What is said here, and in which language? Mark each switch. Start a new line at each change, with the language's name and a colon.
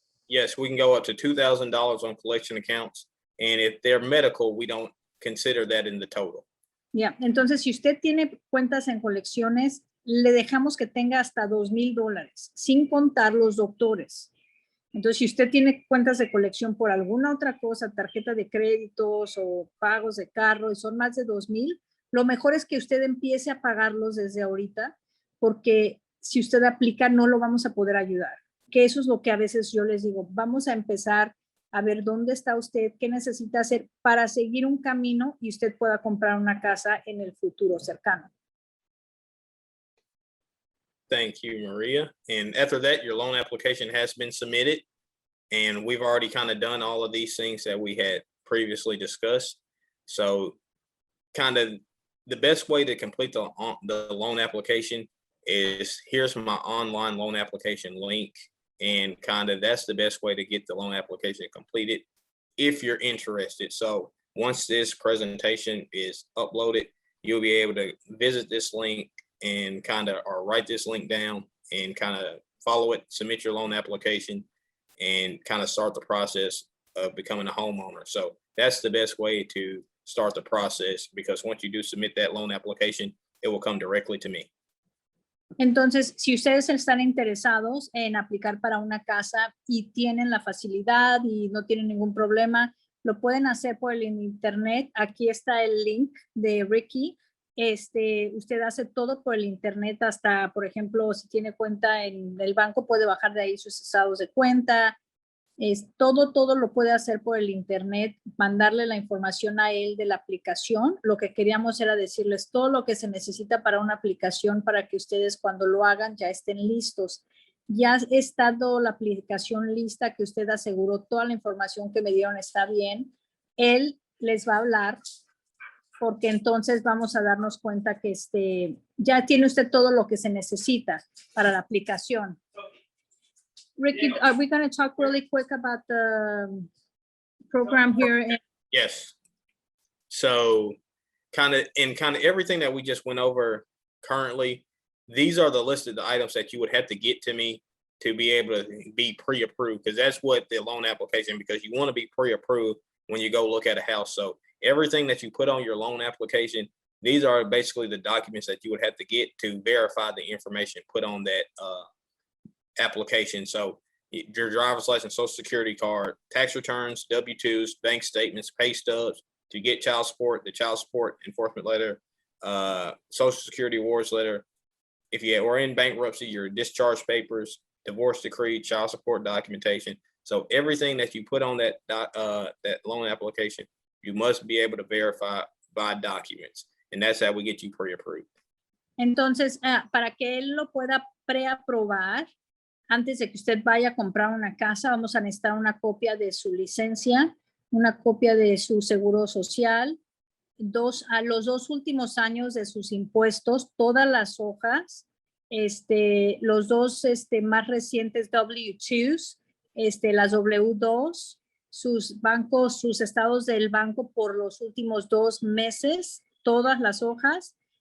English: Yes, we can go up to $2,000 on collection accounts. And if they're medical, we don't consider that in the total. Yeah.
Spanish: Entonces, si usted tiene cuentas en colecciones, le dejamos que tenga hasta $2,000, sin contar los doctores. Entonces, si usted tiene cuentas de colección por alguna otra cosa, tarjeta de créditos o pagos de carro, y son más de 2,000, lo mejor es que usted empiece a pagarlos desde ahorita, porque si usted aplica, no lo vamos a poder ayudar. Que eso es lo que a veces yo les digo, vamos a empezar a ver dónde está usted, qué necesita hacer para seguir un camino y usted pueda comprar una casa en el futuro cercano.
English: Thank you, Maria. And after that, your loan application has been submitted, and we've already kind of done all of these things that we had previously discussed. So kind of the best way to complete the loan application is, here's my online loan application link, and kind of that's the best way to get the loan application completed if you're interested. So once this presentation is uploaded, you'll be able to visit this link and kind of, or write this link down and kind of follow it, submit your loan application, and kind of start the process of becoming a homeowner. So that's the best way to start the process, because once you do submit that loan application, it will come directly to me.
Spanish: Entonces, si ustedes están interesados en aplicar para una casa y tienen la facilidad y no tienen ningún problema, lo pueden hacer por el internet. Aquí está el link de Ricky. Usted hace todo por el internet, hasta, por ejemplo, si tiene cuenta en el banco, puede bajar de ahí sus estados de cuenta. Todo lo puede hacer por el internet, mandarle la información a él de la aplicación. Lo que queríamos era decirles todo lo que se necesita para una aplicación, para que ustedes cuando lo hagan ya estén listos. Ya está toda la aplicación lista, que usted aseguró toda la información que me dieron está bien. Él les va a hablar, porque entonces vamos a darnos cuenta que ya tiene usted todo lo que se necesita para la aplicación.
English: Ricky, are we going to talk really quick about the program here? Yes. So kind of everything that we just went over currently, these are the list of the items that you would have to get to me to be able to be pre-approved, because that's what the loan application, because you want to be pre-approved when you go look at a house. So everything that you put on your loan application, these are basically the documents that you would have to get to verify the information put on that application. So your driver's license, social security card, tax returns, W-2s, bank statements, pay stubs, to get child support, the child support enforcement letter, social security awards letter. If you were in bankruptcy, your discharge papers, divorce decree, child support documentation. So everything that you put on that loan application, you must be able to verify by documents. And that's how we get you pre-approved.
Spanish: Entonces, para que él lo pueda preaprobar, antes de que usted vaya a comprar una casa, vamos a necesitar una copia de su licencia, una copia de su seguro social, a los 2 últimos años de sus impuestos, todas las hojas, los 2 más recientes W-2s, las W-2, sus bancos, sus estados del banco por los últimos 2 meses, todas las hojas.